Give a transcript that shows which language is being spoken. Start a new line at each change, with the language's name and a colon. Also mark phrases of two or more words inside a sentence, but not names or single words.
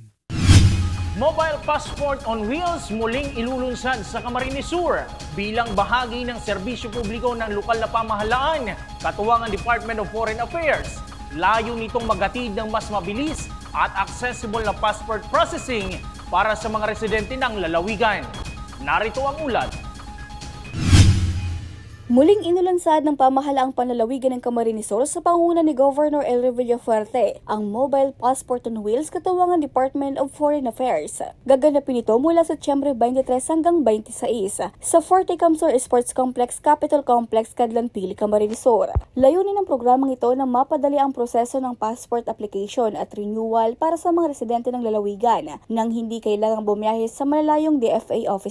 Filipino: Mobile Passport on Wheels muling ilulunsad sa Camarines Sur bilang bahagi ng serbisyo publiko ng lokal na pamahalaan, katuwang ang Department of Foreign Affairs. Layo nitong maghatid ng mas mabilis at accessible na
English: passport processing
Filipino: para sa mga residente ng lalawigan. Narito ang ulat. Muling inulansad ng pamahalaang panlalawigan ng Camarines Sur sa pangunguna ni Governor Elry Villafuerte ang Mobile Passport on Wheels katuwang ang Department of Foreign Affairs. Gaganapin ito mula Setyembre 23 hanggang 26 sa Forte Camsor Sports Complex, Capital Complex, Cadlantili, Camarines Sur. Layunin ng programang ito na mapadali ang proseso ng
English: passport application
Filipino: at renewal para sa mga residente ng lalawigan nang hindi kailangang bumiyahe sa malalayong
English: DFA offices.